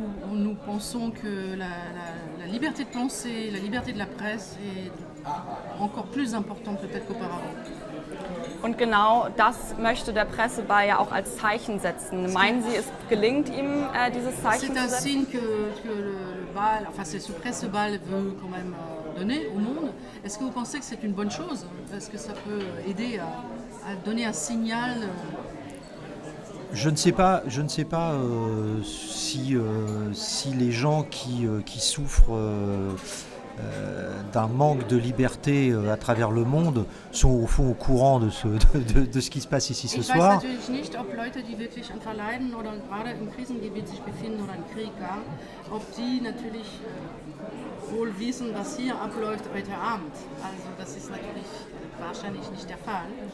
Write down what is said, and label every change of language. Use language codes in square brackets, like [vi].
[fr] Où nous pensons que la liberté de penser, la liberté de la presse est encore plus importante peut-être qu'auparavant. [de] Und genau das möchte der Presseball ja auch als Zeichen setzen. Meinen Sie, es gelingt ihm, dieses Zeichen zu setzen? [fr] C'est un signe que le bal, enfin ce presse-bal veut quand même donner au monde. Est-ce que vous pensez que c'est une bonne chose? Est-ce que ça peut aider à donner un signal? Je ne sais pas si les gens qui souffrent d'un manque de liberté à travers le monde sont au fond au courant de ce qui se passe ici ce soir. [de] Ich weiß natürlich nicht, ob Leute, die wirklich einfach leiden oder gerade im Krisengebiet sich befinden oder im Krieg, ob die natürlich wohl wissen, was hier abläuft heute Abend. Also das ist natürlich wahrscheinlich nicht der Fall.